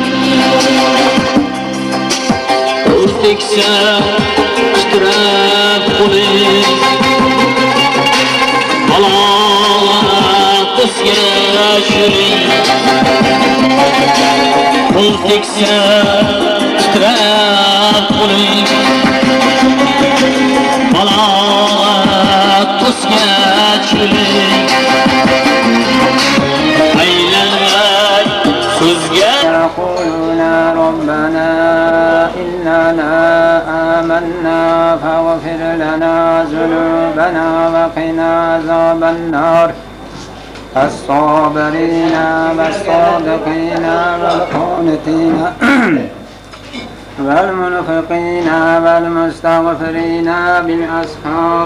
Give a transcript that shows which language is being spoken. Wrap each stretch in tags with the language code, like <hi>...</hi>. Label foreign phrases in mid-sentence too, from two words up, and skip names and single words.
<uz>teksa titrab qo'ling balog'a qizga shuring qo'l teksa titrab qo'ling balog'a qizga shuring aylanmay so'zga</uz> <ar>ربنا إننا آمنا فاغفر لنا ذنوبنا وقنا عذاب النار الصابرين والصادقين والقانتين والمنفقين والمستغفرين بالأسحار</ar>